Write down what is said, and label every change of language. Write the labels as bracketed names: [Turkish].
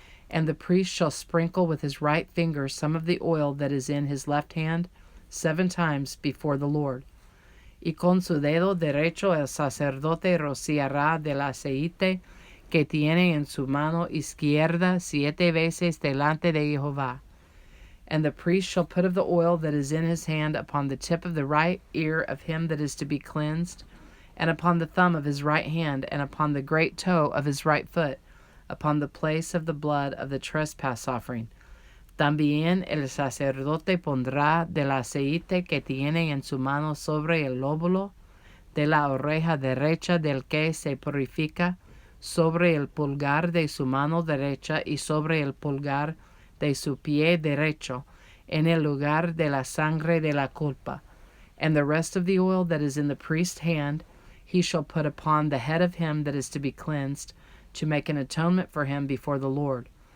[English] And the priest shall sprinkle with his right finger some of the oil that is in his left hand 7 times before the Lord. [Spanish] Y con su dedo derecho el sacerdote rociará del aceite que tiene en su mano izquierda 7 veces delante de Jehová. [English] And the priest shall put of the oil that is in his hand upon the tip of the right ear of him that is to be cleansed, and upon the thumb of his right hand, and upon the great toe of his right foot, upon the place of the blood of the trespass offering. [Spanish] También el sacerdote pondrá del aceite que tiene en su mano sobre el lóbulo de la oreja derecha del que se purifica, sobre el pulgar de su mano derecha y sobre el pulgar de su pie derecho, en el lugar de la sangre de la culpa. [English] And the rest of the oil that is in the priest's hand he shall put upon the head of him that is to be cleansed, to make an atonement for him before the Lord.